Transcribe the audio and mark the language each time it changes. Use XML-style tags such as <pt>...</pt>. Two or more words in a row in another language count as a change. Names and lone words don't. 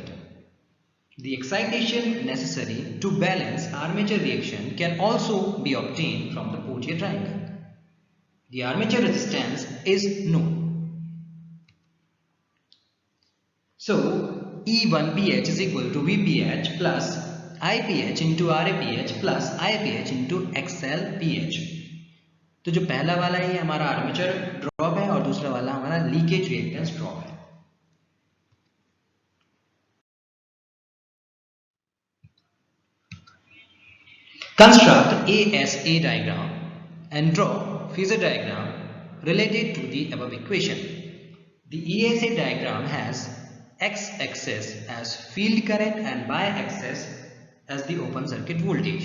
<en>The excitation necessary to balance armature reaction can also be obtained from the Potier triangle. The armature resistance is known. So E1pH is equal to VPH plus IPH into RAPH plus IPH into XLPH.</en> <hi>तो जो पहला वाला है ये हमारा</hi> <en>armature drop</en> <hi>है और दूसरा वाला हमारा</hi> <en>leakage reactance drop</en> <hi>है।</hi> <en>Construct ASA diagram and draw phasor diagram related to the above equation. The ASA diagram has x-axis as field current and y-axis as the open circuit voltage.</en>